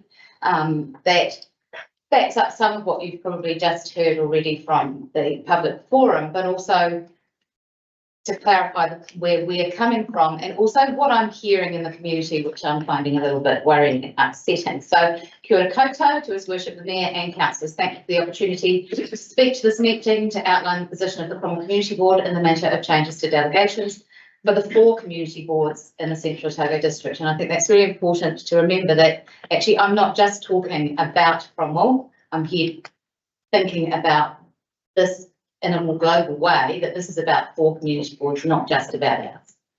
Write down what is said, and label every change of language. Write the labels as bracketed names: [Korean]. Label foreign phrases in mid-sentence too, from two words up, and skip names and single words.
[English] That backs up some of what you've probably just heard already from the public forum, but also to clarify where we're coming from and also what I'm hearing in the community, which I'm finding a little bit worrying and upsetting. So [Māori] kia ora koutou [English] to His Worship the Mayor and councillors. Thank you for the opportunity to speak to this meeting to outline the position of the Cromwell Community Board in the matter of changes to delegations for the 4 community boards in the Central Otago District. And I think that's very important to remember that actually I'm not just talking about Cromwell, I'm here thinking about this in a more global way, that this is about 4 community boards, not just about ours.